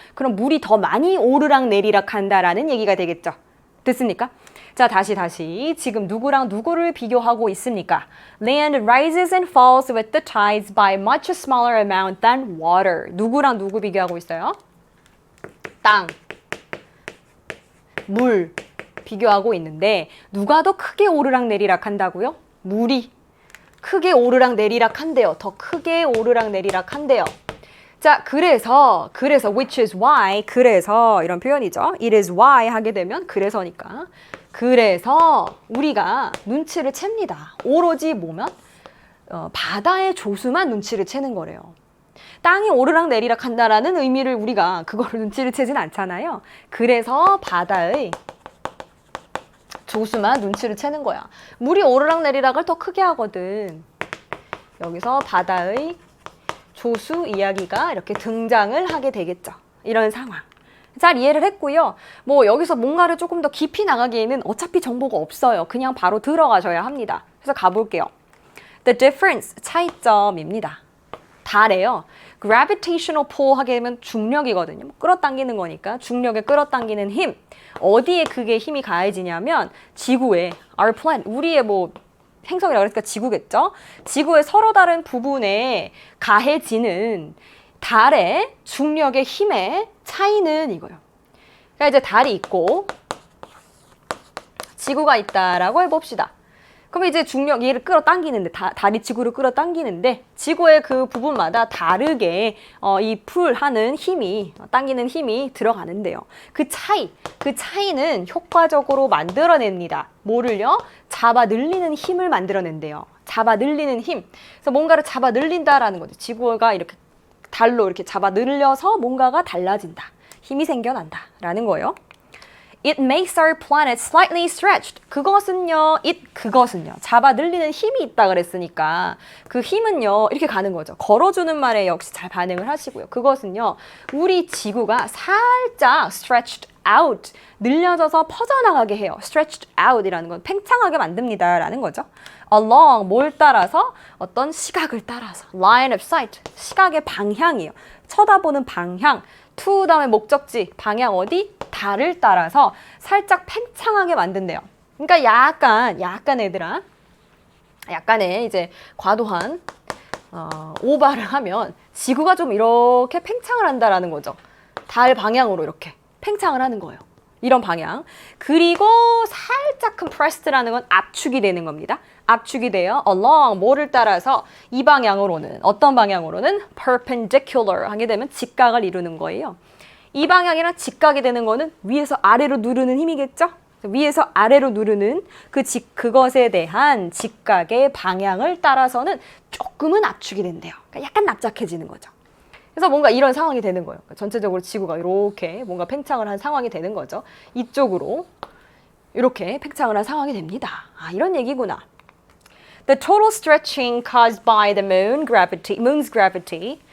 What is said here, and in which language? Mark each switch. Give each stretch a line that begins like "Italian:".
Korean: 그럼 물이 더 많이 오르락 내리락 한다라는 얘기가 되겠죠. 됐습니까? 자, 다시. 지금 누구랑 누구를 비교하고 있습니까?
English: Land rises and falls with the tides by much smaller amount than water.
Korean: 누구랑 누구 비교하고 있어요? 땅, 물 비교하고 있는데 누가 더 크게 오르락 내리락 한다고요? 물이 크게 오르락 내리락 한대요. 더 크게 오르락 내리락 한대요. 자, 그래서
English: which is why
Korean: 그래서 이런 표현이죠.
English: It is why
Korean: 하게 되면 그래서니까. 그래서 우리가 눈치를 챕니다. 오로지 뭐면 바다의 조수만 눈치를 채는 거래요. 땅이 오르락 내리락 한다라는 의미를 우리가 그거를 눈치를 채진 않잖아요. 그래서 바다의 조수만 눈치를 채는 거야. 물이 오르락 내리락을 더 크게 하거든. 여기서 바다의 조수 이야기가 이렇게 등장을 하게 되겠죠. 이런 상황. 잘 이해를 했고요. 뭐 여기서 뭔가를 조금 더 깊이 나가기에는 어차피 정보가 없어요. 그냥 바로 들어가셔야 합니다. 그래서 가볼게요.
English: The difference,
Korean: 차이점입니다. 다래요. gravitational pull 하게 되면 중력이거든요. 끌어당기는 거니까 중력에 끌어당기는 힘. 어디에 그게 힘이 가해지냐면 지구에
English: our planet,
Korean: 우리의 뭐 행성이라고 그러니까 지구겠죠. 지구의 서로 다른 부분에 가해지는 달의 중력의 힘의 차이는 이거예요. 그러니까 이제 달이 있고 지구가 있다라고 해봅시다. 그럼 이제 중력 얘를 끌어당기는데 달이 지구를 끌어당기는데 지구의 그 부분마다 다르게 이 풀하는 힘이 당기는 힘이 들어가는데요. 그 차이는 효과적으로 만들어냅니다. 뭐를요? 잡아 늘리는 힘을 만들어낸대요. 잡아 늘리는 힘. 그래서 뭔가를 잡아 늘린다라는 거죠. 지구가 이렇게 달로 이렇게 잡아 늘려서 뭔가가 달라진다. 힘이 생겨난다라는 거예요.
English: It makes our planet slightly stretched.
Korean: 그것은요, 잡아 늘리는 힘이 있다 그랬으니까 그 힘은요, 이렇게 가는 거죠. 걸어주는 말에 역시 잘 반응을 하시고요. 그것은요, 우리 지구가 살짝 stretched out, 늘려져서 퍼져나가게 해요. stretched out이라는 건 팽창하게 만듭니다 라는 거죠. along, 뭘 따라서? 어떤 시각을 따라서.
English: line of sight,
Korean: 시각의 방향이에요. 쳐다보는 방향. to 다음에 목적지, 방향 어디? 달을 따라서 살짝 팽창하게 만든대요. 그러니까 약간 얘들아, 약간의 이제 과도한 오바를 하면 지구가 좀 이렇게 팽창을 한다라는 거죠. 달 방향으로 이렇게 팽창을 하는 거예요. 이런 방향. 그리고 살짝 compressed라는 건 압축이 되는 겁니다. 압축이 돼요. along, 뭐를 따라서 이 방향으로는, 어떤 방향으로는 perpendicular 하게 되면 직각을 이루는 거예요. 이 방향이랑 직각이 되는 거는 위에서 아래로 누르는 힘이겠죠? 위에서 아래로 누르는 그것에 대한 직각의 방향을 따라서는 조금은 압축이 된대요. 그러니까 약간 납작해지는 거죠. 그래서 뭔가 이런 상황이 되는 거예요. 전체적으로 지구가 이렇게 뭔가 팽창을 한 상황이 되는 거죠. 이쪽으로 이렇게 팽창을 한 상황이 됩니다. 아, 이런 얘기구나.
English: The total stretching caused by the moon's gravity.